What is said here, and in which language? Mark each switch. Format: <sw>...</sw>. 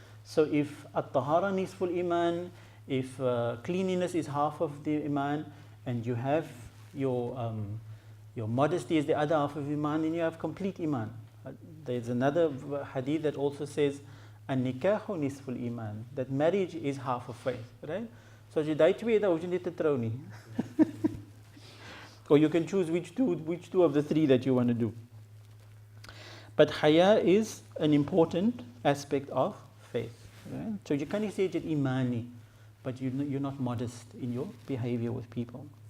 <en>So if</en> <ar>at-tahara nisful iman,</ar> <en>if cleanliness is half of the iman, and you have your modesty is the other half of iman, then you have complete iman. There's another hadith that also says,</en> <ar>an-nikahu nisful iman,</ar> <en>that marriage is half of faith. Right?</en> <af>So as jy daai twee, dan hoef jy nie te trou nie.</af> <en>Or you can choose which two of the three that you want to do. But haya is an important aspect of faith. Right? So you can't say that imani, but you're not modest in your behavior with people.</en>